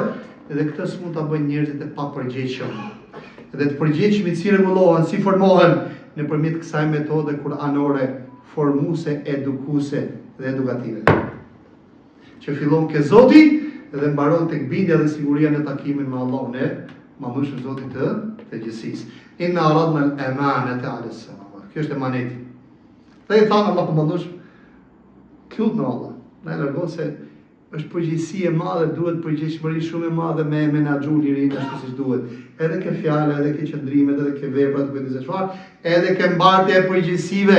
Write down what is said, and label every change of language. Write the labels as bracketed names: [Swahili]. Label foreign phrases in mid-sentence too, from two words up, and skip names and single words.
[Albanian] Edhe këtë s'mund ta bëjnë njerëzit e papërgjegjshëm. Edhe të përgjegjshmit si rregullohen, si formohen nëpërmjet kësaj metode kuranore formuese, edukuese dhe edukative. Që fillon ke Zoti dhe mbaron tek bindja dhe siguria në takimin me Allahun e Madhëshëm, Zotin të gjithësisë. [Arabic] إنا عرضنا الأمانة على السماوات. [Albanian] Kjo është emaneti. Dhe i thanë Allahu Madhëshëm, lut në Allah. Na largon se është përgjegjësi e madhe, duhet përgjegjshmëri shumë e madhe me menaxhu lirinë ashtu siç duhet. Edhe ke fjalë, edhe ke qëndrimet, edhe ke veprat, kujt se çfarë, edhe ke mbartja e përgjegjësive.